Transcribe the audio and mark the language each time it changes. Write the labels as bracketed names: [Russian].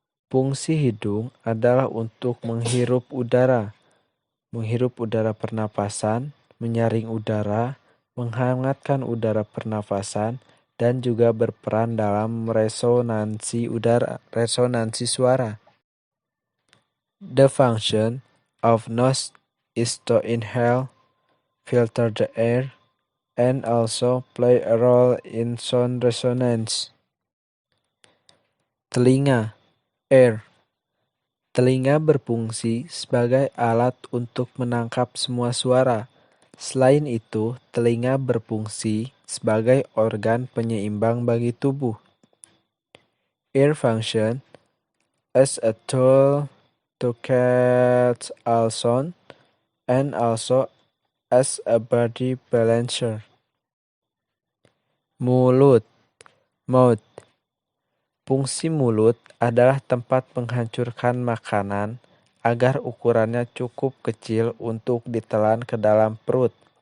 [Indonesian] Fungsi hidung adalah untuk menghirup udara pernapasan, menyaring udara, menghangatkan udara pernafasan, dan juga berperan dalam resonansi suara. [English] The function of nose is to inhale, filter the air, and also play a role in sound resonance. [Indonesian] Telinga, ear. Telinga berfungsi sebagai alat untuk menangkap semua suara. Selain itu, telinga berfungsi sebagai organ penyeimbang bagi tubuh. [English] Ear function as a tool to catch all sound and also as a body balancer. [Indonesian] Mulut, mouth. Fungsi mulut adalah tempat menghancurkan makanan agar ukurannya cukup kecil untuk ditelan ke dalam perut.